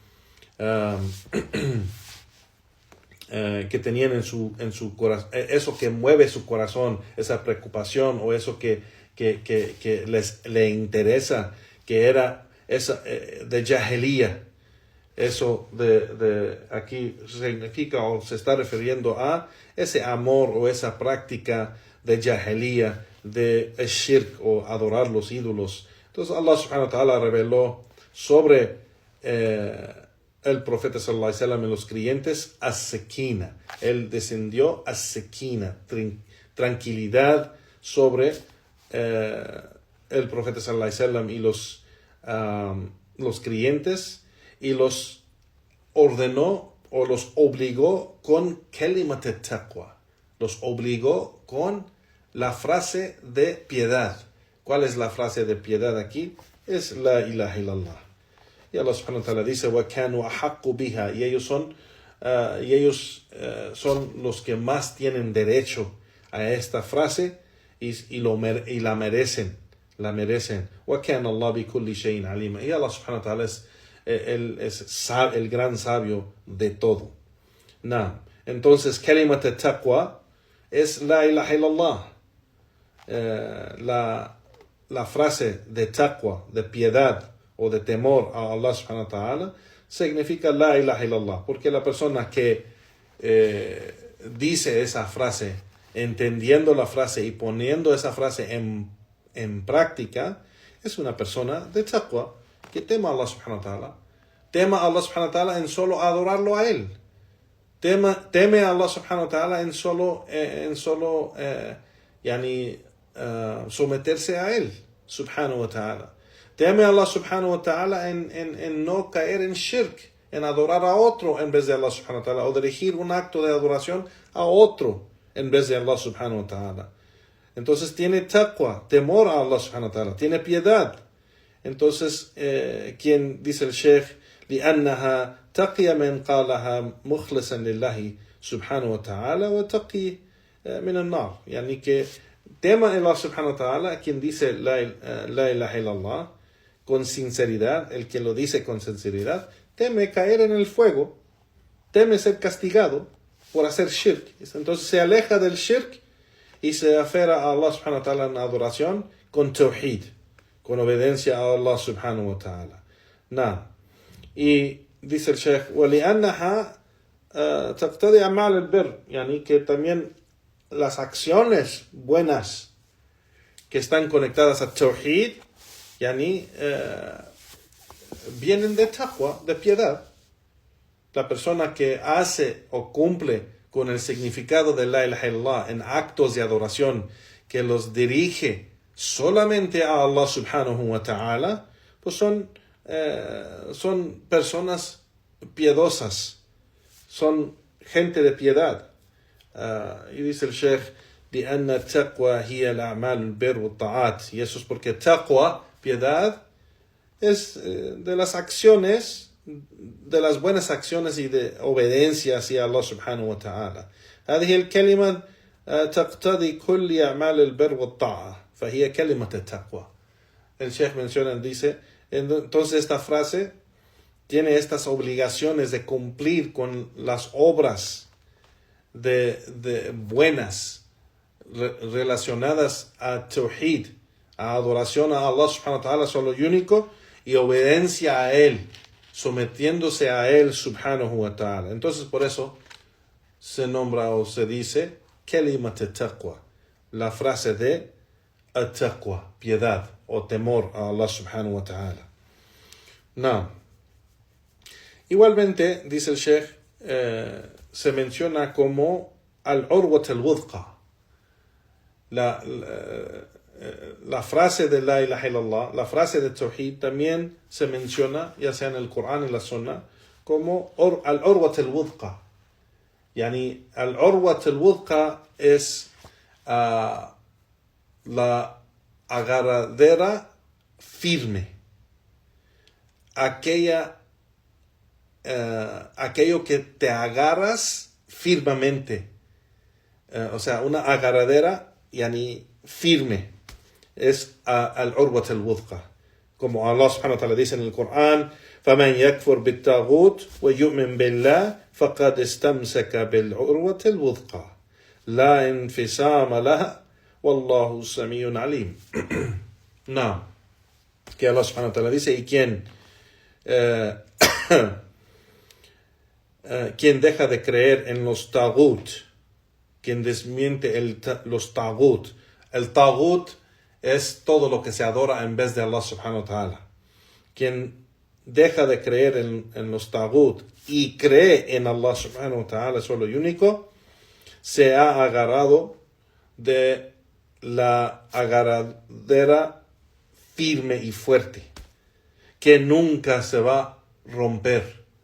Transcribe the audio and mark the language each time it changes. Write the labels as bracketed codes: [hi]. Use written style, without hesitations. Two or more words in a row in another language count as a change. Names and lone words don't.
[es] Que tenían en su corazón, eso que mueve su corazón, esa preocupación o eso que le interesa, que era esa de jahiliya. Eso de aquí significa o se está refiriendo a ese amor o esa práctica de jahiliya, de shirk o adorar los ídolos. Entonces Allah [ar] سبحانه وتعالى [es] reveló sobre el profeta [ar] صلى الله عليه وسلم [es] en los creyentes as-sakina. Él descendió as-sakina, tranquilidad sobre el profeta [ar] صلى الله عليه وسلم [es] y los creyentes, y los ordenó o los obligó con [ar] كلمة التقوى. [es] Los obligó con la frase de piedad. ¿Cuál es la frase de piedad aquí? Es [ar] لا إله إلا الله. [es] Y Allah [ar] سبحانه وتعالى [es] dice, [ar] وَكَانُوا أَحَقُّ بِهَا, [es] y ellos son los que más tienen derecho a esta frase y la merecen. [ar] وَكَانَ اللَّهُ بِكُلِّ شَيْءٍ عَلِيمًا. [es] Y Allah [ar] سبحانه وتعالى [es] es el gran sabio de todo. Entonces, [ar] كلمة التقوى [es] es [ar] لا إله إلا الله. [es] La frase de taqwa, de piedad o de temor a Allah [ar] سبحانه وتعالى, [es] significa [ar] لا إله إلا الله, [es] porque la persona que dice esa frase, entendiendo la frase y poniendo esa frase en práctica, es una persona de taqwa, que tema a Allah [ar] سبحانه وتعالى. [es] Tema a Allah [ar] سبحانه وتعالى [es] en solo adorarlo a Él. Teme a Allah [ar] سبحانه وتعالى [es] en solo someterse a Él [ar] سبحانه وتعالى. [es] Teme a Allah [ar] سبحانه وتعالى [es] en no caer en shirk, en adorar a otro en vez de Allah [ar] سبحانه وتعالى, [es] o dirigir un acto de adoración a otro en vez de Allah [ar] سبحانه وتعالى. [es] Entonces tiene taqwa, temor a Allah [ar] سبحانه وتعالى, [es] tiene piedad. Entonces, quien dice el Sheikh, [ar] لأنها تقي من قالها مخلصا لله سبحانه وتعالى وتقي من النار. [es] يعني que tema a Allah [ar] سبحانه وتعالى, [es] quien dice [ar] لا إله إلا الله [es] con sinceridad, el que lo dice con sinceridad, teme caer en el fuego, teme ser castigado por hacer shirk. Entonces se aleja del shirk y se aferra a Allah [ar] سبحانه وتعالى [es] en adoración con tawhid, con obediencia a Allah [ar] سبحانه وتعالى. [es] Y dice el Sheikh, [ar] وَلِأَنَّهَا تَقْتَضِي أَعْمَالَ الْبِرِّ, [es] yani que también las acciones buenas que están conectadas a tawhid, yani vienen de taqwa, de piedad. La persona que hace o cumple con el significado de [ar] لا إله إلا الله [es] en actos de adoración que los dirige solamente a Allah [ar] سبحانه وتعالى, [es] pues son personas piedosas, son gente de piedad. Y dice el Sheikh, [ar] لأن التقوى هي الأعمال البر والطاعات, [es] y eso es porque taqwa, piedad, es de las acciones, de las buenas acciones y de obediencia hacia Allah [ar] سبحانه وتعالى. هذه الكلمة تقتضي كل أعمال البر والطاعة فهي كلمة التقوى. [es] El Sheikh menciona, dice, entonces esta frase tiene estas obligaciones de cumplir con las obras de buenas relacionadas a tawhid, a adoración a Allah [ar] سبحانه وتعالى [es] solo y único, y obediencia a Él, sometiéndose a Él [ar] سبحانه وتعالى. [es] Entonces por eso se nombra o se dice [ar] كلمة التقوى, [es] la frase de at-taqwa, piedad o temor a Allah [ar] سبحانه وتعالى. [es] Igualmente, dice el Sheikh, se menciona como [ar] العروة الوثقى, [es] la frase de [ar] لا إله إلا الله, [es] la frase de Tawhid también se menciona, ya sea en el Corán y la Sunna, como [ar] العروة الوثقى. [es] Yani, [ar] العروة الوثقى [es] es la agarradera firme. Aquello que te agarras firmemente. O sea, una agarradera, yani, firme. Es [ar] العروة الوثقى. [es] Como Allah [ar] سبحانه وتعالى [es] dice en el Corán, [ar] فَمَنْ يَكْفُرْ بِالتَّاغُوتِ وَيُؤْمِنْ بِاللَّهِ فَقَدْ اسْتَمْسَكَ بِالْعُرْوَةِ الْوُثْقَى لَا انْفِصَامَ لَهَا وَاللَّهُ سَمِيعٌ عَلِيمٌ. [es] No. Que Allah [ar] سبحانه وتعالى [es] dice, y quien deja de creer en los tagut, quien desmiente los tagut. El tagut es todo lo que se adora en vez de Allah [ar] سبحانه وتعالى. [es] Quien deja de creer en los tagut y cree en Allah [ar] سبحانه وتعالى [es] solo y único, se ha agarrado de la agarradera firme y fuerte, que nunca se va a romper.